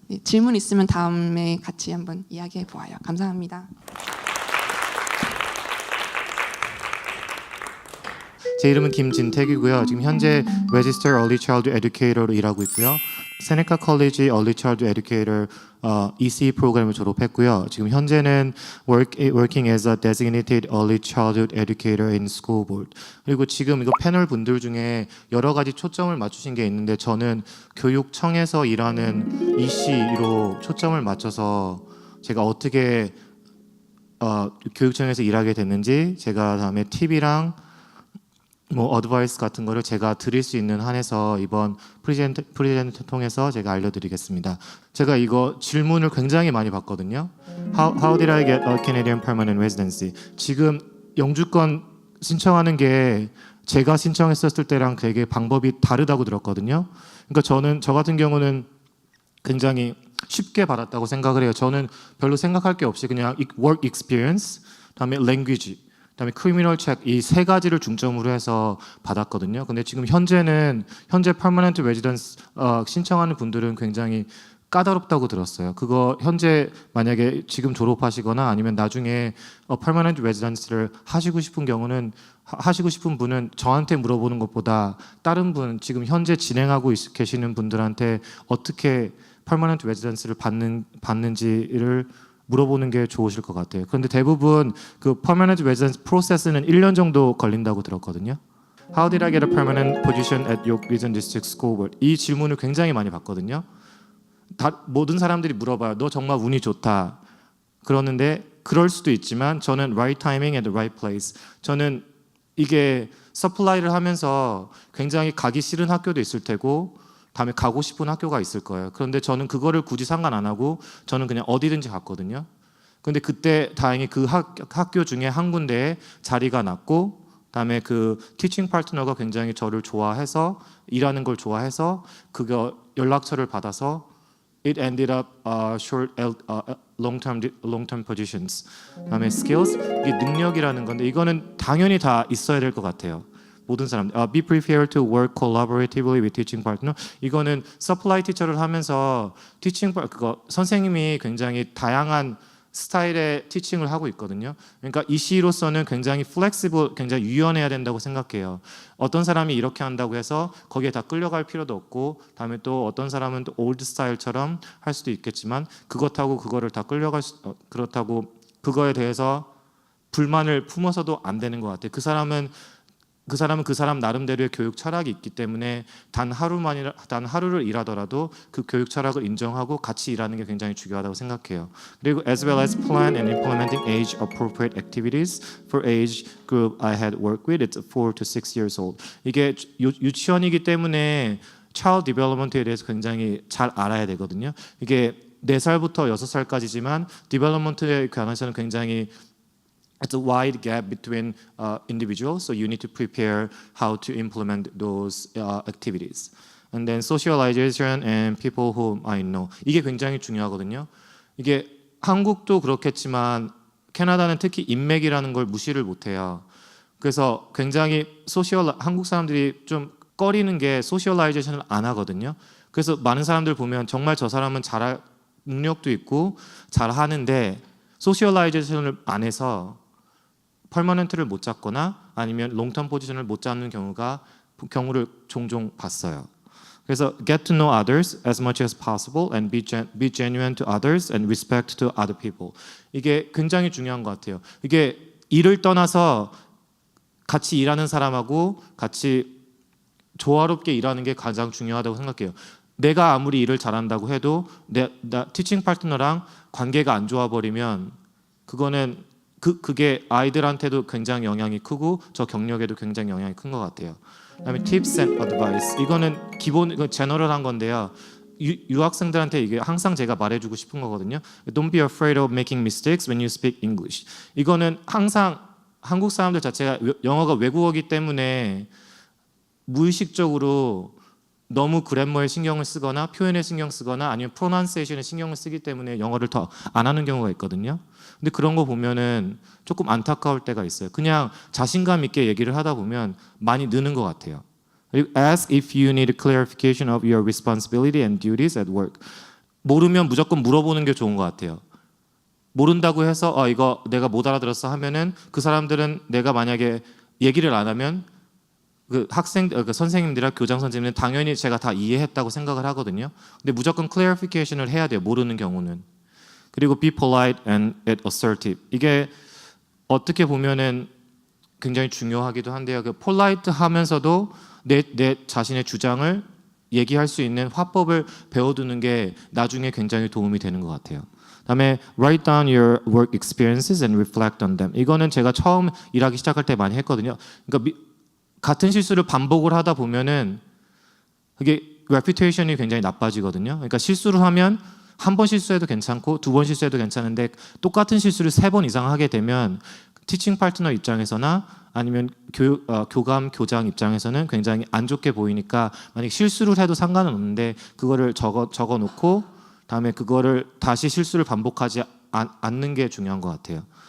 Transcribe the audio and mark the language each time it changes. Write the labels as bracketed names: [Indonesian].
[Korean] 네, 질문 있으면 다음에 같이 한번 이야기해 보아요. 감사합니다. 제 이름은 김진택이고요. 지금 현재 Register Early Childhood Educator로 일하고 있고요. 세네카 컬리지 Early Childhood Educator EC 프로그램을 졸업했고요. 지금 현재는 [English] working as a designated early childhood educator in school board. [Korean] 그리고 지금 이거 패널 분들 중에 여러 가지 초점을 맞추신 게 있는데 저는 교육청에서 일하는 EC로 초점을 맞춰서 제가 어떻게 교육청에서 일하게 됐는지 제가 다음에 팁이랑 뭐 어드바이스 같은 거를 제가 드릴 수 있는 한에서 이번 프레젠트 통해서 제가 알려드리겠습니다. 제가 이거 질문을 굉장히 많이 받거든요. [English] How did I get a Canadian permanent residency? [Korean] 지금 영주권 신청하는 게 제가 신청했었을 때랑 되게 방법이 다르다고 들었거든요. 그러니까 저 같은 경우는 굉장히 쉽게 받았다고 생각을 해요. 저는 별로 생각할 게 없이 그냥 work experience, 그다음에 language, 그다음에 크리미널 체크 이 세 가지를 중점으로 해서 받았거든요. 근데 지금 현재 퍼머넌트 레지던스 신청하는 분들은 굉장히 까다롭다고 들었어요. 그거 현재 만약에 지금 졸업하시거나 아니면 나중에 퍼머넌트 레지던스를 하시고 싶은 경우는 하시고 싶은 분은 저한테 물어보는 것보다 다른 분 지금 현재 진행하고 계시는 분들한테 어떻게 퍼머넌트 레지던스를 받는지를 물어보는 게 좋으실 것 같아요. 그런데 대부분 그 permanent residence 프로세스는 1년 정도 걸린다고 들었거든요. [English] How did I get a permanent position at York Region District School Board? [Korean] 이 질문을 굉장히 많이 받거든요. 모든 사람들이 물어봐요. 너 정말 운이 좋다. 그러는데 그럴 수도 있지만 저는 [English] right timing at the right place. [Korean] 저는 이게 서플라이를 하면서 굉장히 가기 싫은 학교도 있을 테고 다음에 가고 싶은 학교가 있을 거예요. 그런데 저는 그거를 굳이 상관 안 하고 저는 그냥 어디든지 갔거든요. 근데 그때 다행히 그 학교 중에 한 군데에 자리가 났고 다음에 그 티칭 파트너가 굉장히 저를 좋아해서 일하는 걸 좋아해서 그거 연락처를 받아서 [English] it ended up short long-term positions. [Korean] 다음에 skills 이게 능력이라는 건데 이거는 당연히 다 있어야 될 것 같아요. 모든 사람들 [English] be prepared to work collaboratively with teaching partner. [Korean] 이거는 서플라이 티처를 하면서 그거 선생님이 굉장히 다양한 스타일의 티칭을 하고 있거든요. 그러니까 이시로서는 굉장히 플렉시블, 굉장히 유연해야 된다고 생각해요. 어떤 사람이 이렇게 한다고 해서 거기에 다 끌려갈 필요도 없고 다음에 또 어떤 사람은 또 올드 스타일처럼 할 수도 있겠지만 그것하고 그거를 다 그렇다고 그거에 대해서 불만을 품어서도 안 되는 것 같아요. 그 사람은 그 사람 나름대로의 교육 철학이 있기 때문에 단 하루를 일하더라도 그 교육 철학을 인정하고 같이 일하는 게 굉장히 중요하다고 생각해요. 그리고 [English] as well as plan and implementing age appropriate activities for age group I had worked with, it's 4 to 6 years old. [Korean] 이게 유치원이기 때문에 child development에 대해서 굉장히 잘 알아야 되거든요. 이게 4살부터 6살까지지만 development에 관해서는 굉장히 [English] it's a wide gap between individuals, so you need to prepare how to implement those activities. And then socialization and people whom I know. [Korean] 이게 굉장히 중요하거든요. 이게 한국도 그렇겠지만 캐나다는 특히 인맥이라는 걸 무시를 못해요. 그래서 굉장히 한국 사람들이 좀 꺼리는 게 소셜라이제이션을 안 하거든요. 그래서 많은 사람들 보면 정말 저 사람은 잘할 능력도 있고 잘하는데 소셜라이제이션을 안 해서 퍼머넌트를 못 잡거나 아니면 롱텀 포지션을 못 잡는 경우를 종종 봤어요. 그래서 [English] get to know others as much as possible and be genuine to others and respect to other people. [Korean] 이게 굉장히 중요한 것 같아요. 이게 일을 떠나서 같이 일하는 사람하고 같이 조화롭게 일하는 게 가장 중요하다고 생각해요. 내가 아무리 일을 잘한다고 해도 티칭 파트너랑 관계가 안 좋아 버리면 그거는 그게 아이들한테도 굉장히 영향이 크고 저 경력에도 굉장히 영향이 큰 것 같아요. 그다음에 [English] tips and advice [Korean] 이거는 이거 제너럴한 건데요. 유학생들한테 이게 항상 제가 말해주고 싶은 거거든요. [English] Don't be afraid of making mistakes when you speak English. [Korean] 이거는 항상 한국 사람들 자체가 영어가 외국어이기 때문에 무의식적으로 너무 그래머에 신경을 쓰거나 표현에 신경 쓰거나 아니면 프로나운세이션에 신경을 쓰기 때문에 영어를 더 안 하는 경우가 있거든요. 근데 그런 거 보면은 조금 안타까울 때가 있어요. 그냥 자신감 있게 얘기를 하다 보면 많이 느는 것 같아요. 그리고 [English] ask if you need clarification of your responsibility and duties at work. [Korean] 모르면 무조건 물어보는 게 좋은 것 같아요. 모른다고 해서 이거 내가 못 알아들었어 하면은 그 사람들은 내가 만약에 얘기를 안 하면 그 선생님들이나 교장 선생님은 당연히 제가 다 이해했다고 생각을 하거든요. 근데 무조건 clarification을 해야 돼요. 모르는 경우는. 그리고 [English] be polite and assertive. [Korean] 이게 어떻게 보면은 굉장히 중요하기도 한데요. 그 polite 하면서도 내 자신의 주장을 얘기할 수 있는 화법을 배워두는 게 나중에 굉장히 도움이 되는 것 같아요. 그다음에 [English] write down your work experiences and reflect on them. [Korean] 이거는 제가 처음 일하기 시작할 때 많이 했거든요. 그러니까 같은 실수를 반복을 하다 보면은 그게 reputation이 굉장히 나빠지거든요. 그러니까 실수를 하면 한 번 실수해도 괜찮고 두 번 실수해도 괜찮은데 똑같은 실수를 3번 이상 하게 되면 티칭 파트너 입장에서나 아니면 교감, 교장 입장에서는 굉장히 안 좋게 보이니까 만약 실수를 해도 상관은 없는데 그거를 적어 놓고 다음에 그거를 다시 실수를 반복하지 않는 게 중요한 것 같아요.